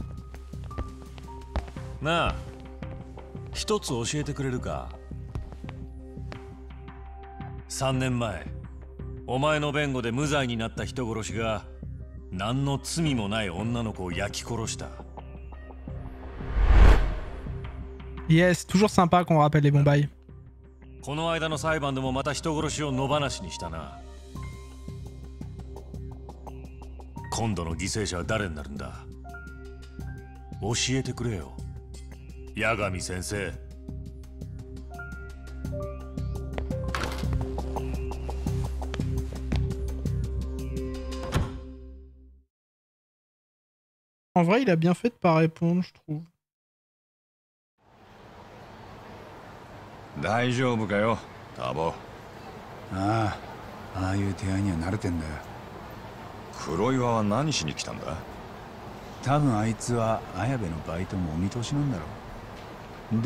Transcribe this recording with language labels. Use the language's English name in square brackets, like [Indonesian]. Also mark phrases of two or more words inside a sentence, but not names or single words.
[Japanese] なあ一つ教えてくれるか。3年前お前の弁護で無罪になった人殺しが何の罪もない女の子を焼き殺した。 [French] Yes, toujours sympa qu'on rappelle les bons bails. [Japanese] この間の裁判でもまた人殺しを野放しにしたな。今度の犠牲者は誰になるんだ。教えてくれよ八神先生。 [French] En vrai, il a bien fait de pas répondre, je trouve. [Japanese] 大丈夫かよタボ。ああ、ああいう手合いには慣れてんだよ。黒岩は何しに来たんだ。多分あいつは綾部のバイトもお見通しなんだろう。